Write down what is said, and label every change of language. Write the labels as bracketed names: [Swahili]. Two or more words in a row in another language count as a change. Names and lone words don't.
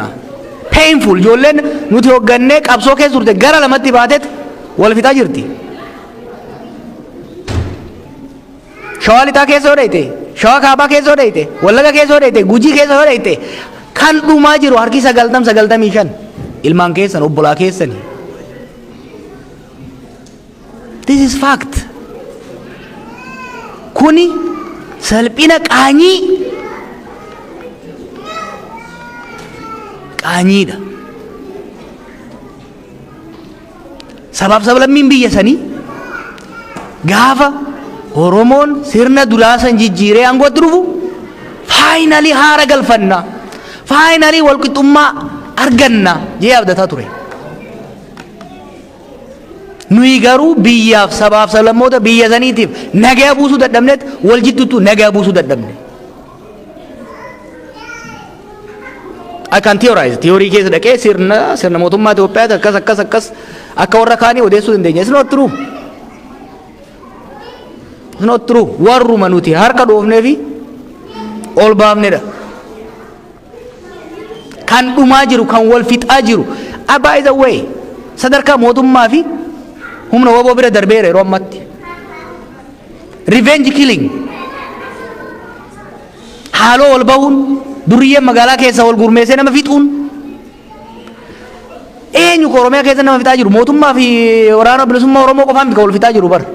[Oromo] Painful ijoolleen nuti hoggannee qabsoo keessa turte gara lamatti baateet wal fixaa jirti. Shawaa lixaa keessa hodhayte, Shawaa kaabaa keessa hodhayte, Wallaga keessa hodhayte, Gujii keessa hodhayte. Kan dhumaa jiru harki 95 ilmaan keessan obbolaa keessani. [English] This is fact. [Oromo] Kuni salphina qaanyiidha. Sabaaf sablammiin biyya sanii gaafa Oromoon sirna duraasan jijjiiree aangootti dhufu faayinalii haara galfanna. Finally walqixxummaa arganna jee abdataa ture. Nuyi garuu biyyaaf sabaaf sablammoota biyya saniitiif nagaa buusuu dadhabneet wal jidduutu nagaa buusuu dadhabne. [English] I can theorize. [Oromo] Theorii keessa dhaqee sirna mootummaa Itoophiyaati akkas akka warra kaanii odeessuu dandeenya. [English] It's not true. It's not true. [Oromo] Warruma nuti harka dhoofnee fi ol baafnedha. Kan dhumaa jiru kan wal fixaa jiru. [English] By the way, [Oromo] sadarkaa mootummaa fi humna waboo bira darbeera yeroo ammatti. [English] Revenge killing. [Oromo] Haaloo wal bahuun duriyyeen magaalaa keessa wal gurmeessee nama fixuun. Eenyu Oromiyaa keessa nama fixaa jiru mootummaa fi waraana bilisummaa Oromoo qofaan wal fixaa jiru bar.